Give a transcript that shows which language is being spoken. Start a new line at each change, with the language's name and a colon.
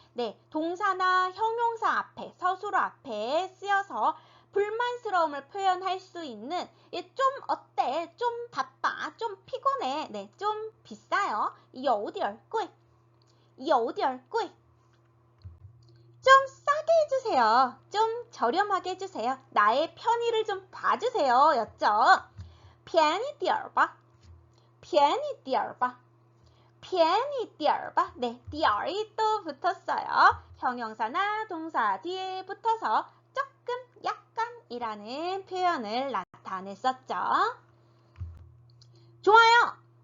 Korean: 네, 동사나 형용사 앞에, 서술어 앞에 쓰여서 불만스러움을 표현할 수 있는 좀 어때? 좀 바빠? 좀 피곤해? 네, 좀 비싸요.
Chinese: 有点贵有点贵
Korean: 좀 싸게 해주세요. 좀 저렴하게 해주세요. 나의 편의를 좀 봐주세요. 였죠.
Chinese: 便宜点吧便宜点吧便宜点吧
Korean: 네,
Chinese: 点
Korean: 이 또 붙었어요. 형용사나 동사 뒤에 붙어서 조금, 약간 이라는 표현을 나타냈었죠. 좋아요.